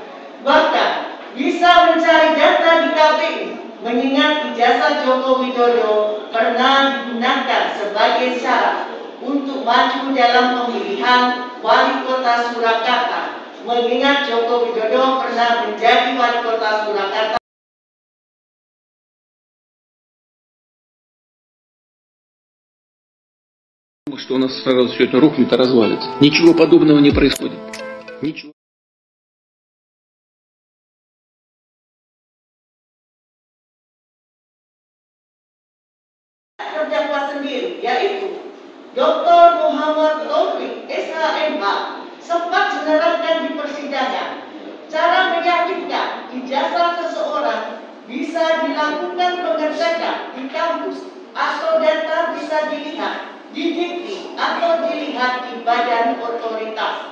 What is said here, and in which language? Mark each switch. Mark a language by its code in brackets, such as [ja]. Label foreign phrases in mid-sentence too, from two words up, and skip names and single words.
[id] Bahkan bisa mencari data di KPU, mengingat ijazah Joko Widodo pernah digunakan sebagai syarat untuk maju dalam pemilihan wali kota Surakarta, mengingat Joko Widodo pernah menjadi wali kota Surakarta. [ru] Что у нас сразу все это рухнет и развалится. Ничего подобного не происходит. Ничего. [id] Terdakwa sendiri, yaitu Dr. Muhammad Taufik SHMH, sempat menerangkan di persidangan cara meyakinkan ijazah seseorang bisa dilakukan pengecekan di kampus atau data bisa dilihat di dikti atau dilihat di badan otoritas.